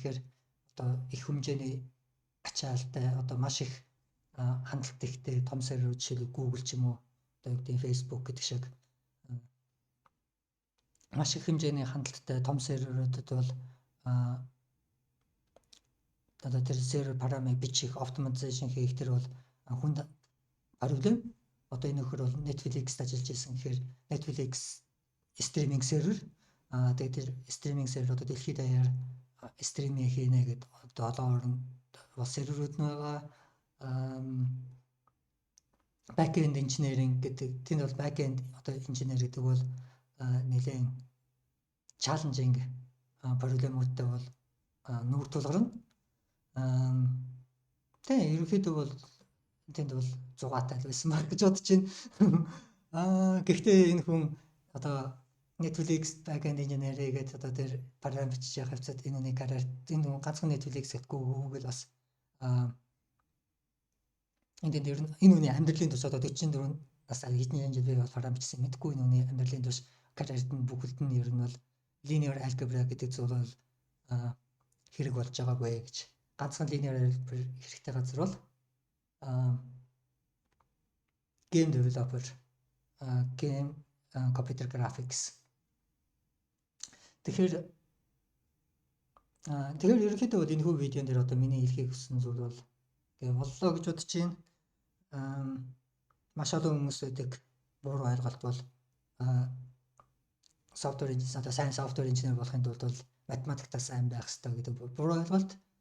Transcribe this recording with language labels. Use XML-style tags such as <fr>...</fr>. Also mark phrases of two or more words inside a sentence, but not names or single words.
<mn>Яагаад тэгэхээр одоо их хэмжээний ачаалтай одоо маш их хандлт ихтэй том серверүүд жишээлбэл Google ч юм уу одоо юу гэдэг нь Facebook гэдэг шиг маш их хэмжээний хандлттай том серверүүдэд бол одоо тэр сервер параметр бичих оптимизation хийх тэр бол хүнд проблем. Одоо энэ нөхөр бол Netflix-д ажиллаж байсан гэхээр Netflix стриминг сервер тэгээд тэр стриминг сервер одоо дэлхийд даяар стриминг хийнэ гэдэг одоо олон орнд бас серверүүд нь байгаа.</mn> <en>Back-end engineering</en> <mn>гэдэг тэнд бол back-end одоо инженер гэдэг бол нэлээд challenging проблемуудтай бол нүүр тулгарна. Тэгээ ерөнхийдөө бол тэнд бол 6-тай л байсан баг гэж бодож байна. Гэхдээ энэ хүн одоо Netflix</mn> <en>back-end engineer</en> <mn>гэдэг одоо тэр параметр бичиж явах хэвцад энэ үний карьер энэ хүн ганцхан Netflix гэдэггүй Google бас энэ үний амьдралын турш одоо 44 нас хэдэн жил би бол параметр бичсэн мэдгүй энэ үний амьдралын турш карьерт нь бүгд нь ер нь бол</mn> <en>linear algebra</en> <mn>гэдэг зүйл бол хэрэг болж байгаагүй гэж. Ганцхан</mn> <en>linear algebra</en> <mn>хэрэгтэй газар бол</mn> <en>game developer, game computer graphics.</en> <mn>Тэгэхээр ерөнхийдөө бол энэ хүү видеон дээр одоо миний хэлхийг хүссэн зүйл бол тэгээ боллоо гэж бодож байна. Маш олон хүмүүс үүдэг буруу ойлголт бол</mn> <en>software engineer</en> <mn>одоо сайн</mn> <en>software engineer</en> <mn>болохын тулд бол математиктаа сайн байх хэрэгтэй гэдэг буруу ойлголт.</mn>